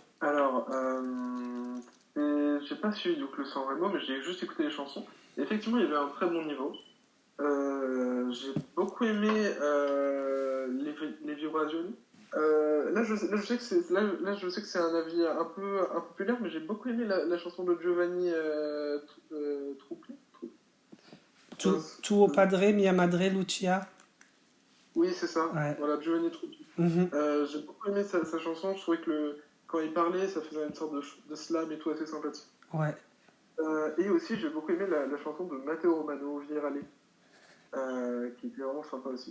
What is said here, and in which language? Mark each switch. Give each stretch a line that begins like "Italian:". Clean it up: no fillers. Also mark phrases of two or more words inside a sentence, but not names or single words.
French: Alors, j'ai pas suivi donc le San Remo, mais j'ai juste écouté les chansons. Et effectivement, il y avait un très bon niveau. J'ai beaucoup aimé les vibrazioni. Là, je sais que c'est un avis un peu impopulaire, mais j'ai beaucoup aimé la chanson de Giovanni Truppi.
Italian: Tuo padre, mia madre, Lucia.
French: Oui, c'est ça. Ouais. Voilà, Giovanni Truppi. J'ai beaucoup aimé sa chanson. Je trouvais que quand il parlait, ça faisait une sorte de slam et tout assez sympathique. Ouais. Et aussi, j'ai beaucoup aimé la chanson de Matteo Romano, Virale, qui était vraiment sympa aussi.